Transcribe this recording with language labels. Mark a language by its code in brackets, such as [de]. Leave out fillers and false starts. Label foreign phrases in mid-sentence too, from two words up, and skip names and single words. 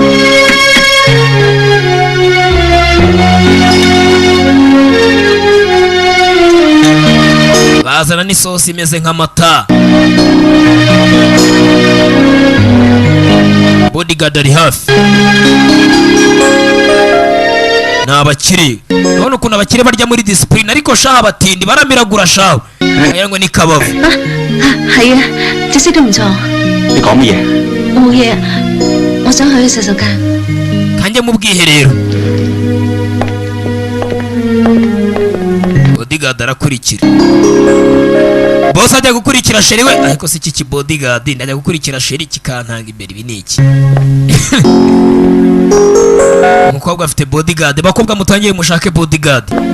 [rw] bazana n'isosi imeze nk'amata bodyguard ari hafi ni abakire urabona ukuntu abakire barya muri disipurine ariko shaha abatindi baramiragura shawe wagira ngo ni kabavu [yue] 係啊，隻色都唔錯。你講乜嘢？冇嘢，我想去洗手間。 [rw] kanjye mu bwiherero bodyguard bodyguard arakurikira. Boss ajya gukurikira sheri we, ariko si iki bodyguard ndajya gukurikira sheri kikantanga imbere ibi niki. Umukobwa afite bodyguard, bakobwa mutangiye mushake bodyguard.